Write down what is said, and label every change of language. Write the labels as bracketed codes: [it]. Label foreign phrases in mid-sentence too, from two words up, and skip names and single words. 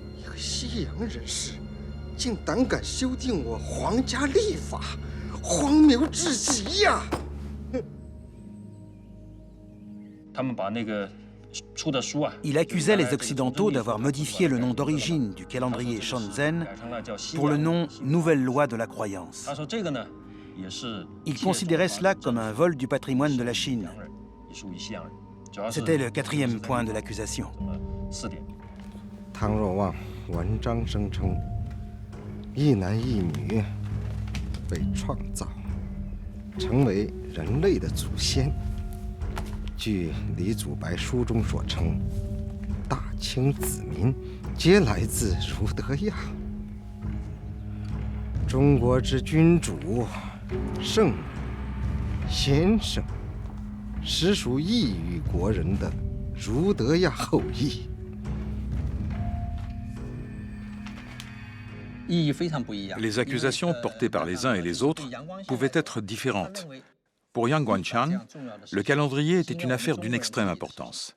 [zh] 西洋人士竟胆敢修订我皇家历法，荒谬至极呀！ [fr] Il accusait les Occidentaux d'avoir modifié le nom d'origine du calendrier Shōnzen pour le nom Nouvelle Loi de la Croyance. Il considérait cela comme un vol du patrimoine de la Chine. C'était le 4e point de l'accusation. [zh] 汤若望文章声称，一男一女被创造，成为人类的祖先。据李祖白书中所称，大清子民皆来自儒德亚。中国之君主、圣人、先生，实属异域国人的儒德亚后裔。 [fr] Les accusations portées par les uns et les autres pouvaient être différentes. Pour Yang Guangshan, le calendrier était une affaire d'une extrême importance.